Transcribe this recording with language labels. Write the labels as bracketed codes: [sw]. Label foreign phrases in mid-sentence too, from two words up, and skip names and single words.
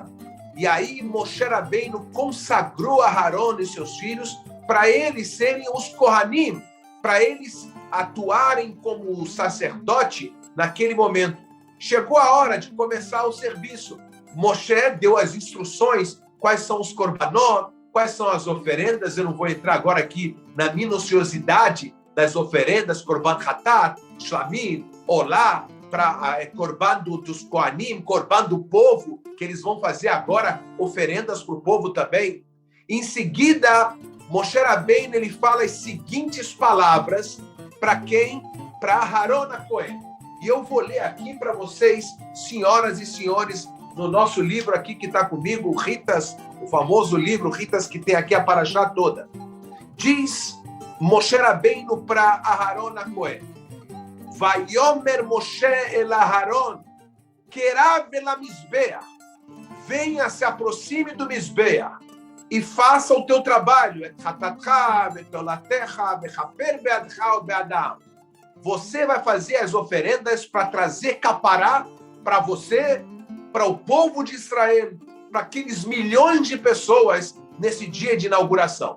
[pt] E aí Moshe Rabbeinu consagrou a Aharon e seus filhos para eles serem os Kohanim, para eles atuarem como sacerdote naquele momento. Chegou a hora de começar o serviço. Moshe deu as instruções, quais são os korbanot, quais são as oferendas. Eu não vou entrar agora aqui na minuciosidade das oferendas, [he] קרבן חטאת שלמים, [pt] olá, para korban dos Kohanim, korban do povo, que eles vão fazer agora oferendas para o povo também. Em seguida, Moshe Rabbeinu, ele fala as seguintes palavras para quem? Para Aharon HaKohen. E eu vou ler aqui para vocês, senhoras e senhores, no nosso livro aqui que está comigo, Ritas, o famoso livro Ritas, que tem aqui a Parashá toda. Diz Moshe Rabbeinu para Aharon HaKohen: [he] ויאמר משה אל אהרן קרב אל המזבח, [pt] venha, se aproxime do Mizbeach e faça o teu trabalho. Você vai fazer as oferendas para trazer capará para você, para o povo de Israel, para aqueles milhões de pessoas nesse dia de inauguração.